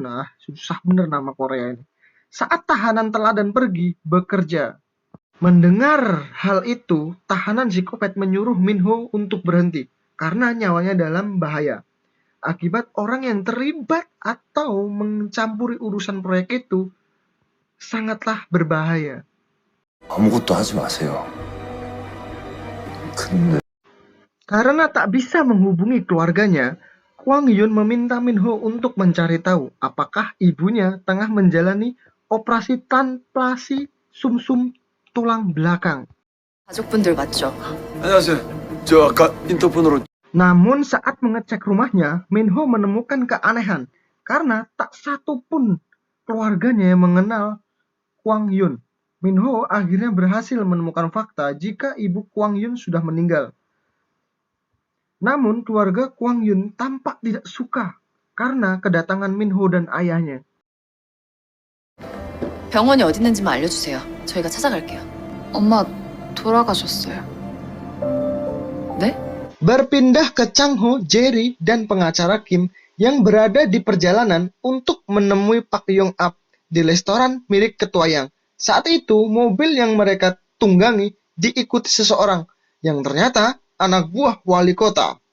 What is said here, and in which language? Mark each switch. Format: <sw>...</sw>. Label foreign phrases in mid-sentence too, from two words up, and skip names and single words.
<id>Susah bener nama Korea ini. Saat tahanan teladan pergi bekerja. Mendengar hal itu, tahanan psikopat menyuruh Min Ho untuk berhenti karena nyawanya dalam bahaya. Akibat orang yang terlibat atau mencampuri urusan proyek itu sangatlah berbahaya.</id> <ko>아무것도 하지 마세요. 근데</ko> <id>Karena tak bisa menghubungi keluarganya, Kwang Yun meminta Min Ho untuk mencari tahu apakah ibunya tengah menjalani operasi transplantasi sumsum tulang belakang.</id> <ko>가족분들 맞죠? 안녕하세요. 저 아까 인터폰으로</ko> <id>Namun saat mengecek rumahnya, Min Ho menemukan keanehan karena tak satu pun keluarganya yang mengenal Kwang Yun. Minho akhirnya berhasil menemukan fakta jika ibu Kwang Yun sudah meninggal. Namun keluarga Kwang Yun tampak tidak suka karena kedatangan Minho dan ayahnya.</id> <ko>병원이 어디 있는지만 알려주세요. 저희가 찾아갈게요. 엄마 돌아가셨어요. 네?</ko> <id>Berpindah ke Chang-ho, Jerry, dan pengacara Kim yang berada di perjalanan untuk menemui Pak Yong-ap di restoran milik Ketua Yang. Saat itu, mobil yang mereka tunggangi diikuti seseorang yang ternyata anak buah wali kota.</id>